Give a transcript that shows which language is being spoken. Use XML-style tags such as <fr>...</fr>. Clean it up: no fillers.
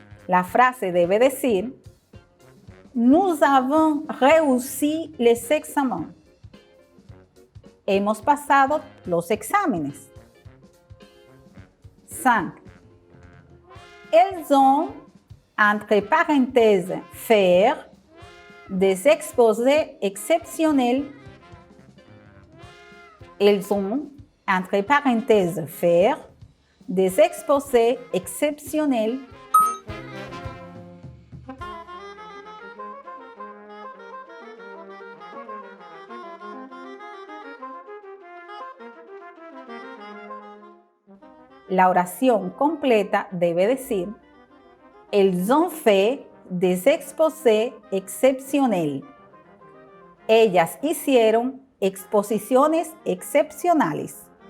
<es>La frase debe decir,</es> <fr>nous avons réussi les examens.</fr> <es>Hemos pasado los exámenes. 5.</es> <fr>Elles ont, entre parenthèses, faire des exposés exceptionnels. Elles ont, entre parenthèses, faire des exposés exceptionnels.</fr> <es>La oración completa debe decir,</es> <fr>elles ont fait des exposés exceptionnels.</fr> <es>Ellas hicieron exposiciones excepcionales.</es>